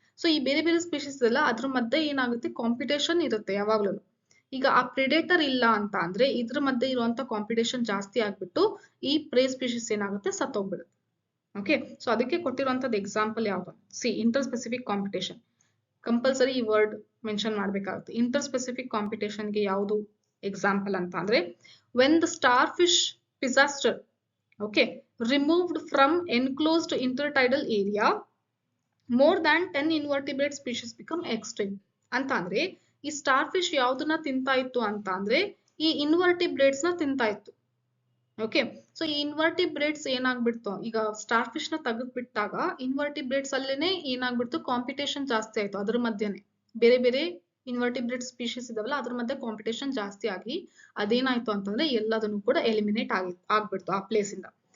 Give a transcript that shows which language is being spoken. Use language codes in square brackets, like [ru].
[kn] So ಈ ಬೇರೆ ಬೇರೆ ಸ್ಪೀಶೀಸ್ ಎಲ್ಲ ಅದ್ರ ಮಧ್ಯೆ ಏನಾಗುತ್ತೆ, ಕಾಂಪಿಟೇಷನ್ ಇರುತ್ತೆ ಯಾವಾಗ್ಲೂ. ಈಗ ಆ ಪ್ರಿಡೇಟರ್ ಇಲ್ಲ ಅಂತ ಅಂದ್ರೆ ಇದ್ರ ಮಧ್ಯೆ ಇರುವಂತ ಕಾಂಪಿಟೇಷನ್ ಜಾಸ್ತಿ ಆಗ್ಬಿಟ್ಟು ಈ ಪ್ರೇ ಸ್ಪೀಶೀಸ್ ಏನಾಗುತ್ತೆ, ಸತ್ತೋಗ್ಬಿಡುತ್ತೆ. ಓಕೆ, ಸೊ ಅದಕ್ಕೆ ಕೊಟ್ಟಿರುವಂತದ್ದು ಎಕ್ಸಾಂಪಲ್ ಯಾವ್ದು, C inter specific competition. Compulsory ಈ ವರ್ಡ್ ಮೆನ್ಷನ್ ಮಾಡ್ಬೇಕಾಗುತ್ತೆ. ಇಂಟರ್ ಸ್ಪೆಸಿಫಿಕ್ ಕಾಂಪಿಟೇಷನ್ಗೆ ಯಾವುದು ಎಕ್ಸಾಂಪಲ್ ಅಂತ ಅಂದ್ರೆ [en] when the starfish disaster, okay, removed from enclosed intertidal area, more than 10 invertebrate species become extinct. [kn] ಅಂತ ಅಂದ್ರೆ ಈ ಸ್ಟಾರ್ ಫಿಶ್ ಯಾವ್ದನ್ನ ತಿಂತಾ ಇತ್ತು ಅಂತ ಅಂದ್ರೆ ಈ ಇನ್ವರ್ಟಿಬ್ರೇಟ್ಸ್ ನ ತಿಂತಾ ಇತ್ತು. ಓಕೆ, ಸೊ ಈ ಇನ್ವರ್ಟಿಬ್ರೇಟ್ಸ್ ಏನಾಗ್ಬಿಡ್ತು, ಈಗ ಸ್ಟಾರ್ ಫಿಶ್ ನ ತೆಗೆದ್ಬಿಟ್ಟಾಗ ಇನ್ವರ್ಟಿಬ್ರೇಟ್ಸ್ ಅಲ್ಲೇನೆ ಏನಾಗ್ಬಿಡ್ತು, ಕಾಂಪಿಟೇಷನ್ ಜಾಸ್ತಿ ಆಯ್ತು. ಅದ್ರ ಮಧ್ಯೆನೆ ಬೇರೆ ಬೇರೆ ಇನ್ವರ್ಟಿಬ್ರೇಟ್ ಸ್ಪೀಶೀಸ್ ಇದಾವಲ್ಲ ಅದ್ರ ಮಧ್ಯೆ ಕಾಂಪಿಟೇಷನ್ ಜಾಸ್ತಿ ಆಗಿ ಅದೇನಾಯ್ತು ಅಂತಂದ್ರೆ ಎಲ್ಲದನ್ನು ಕೂಡ ಎಲಿಮಿನೇಟ್ ಆಗ್ಬಿಡ್ತು ಆ ಪ್ಲೇಸ್ ಇಂದ.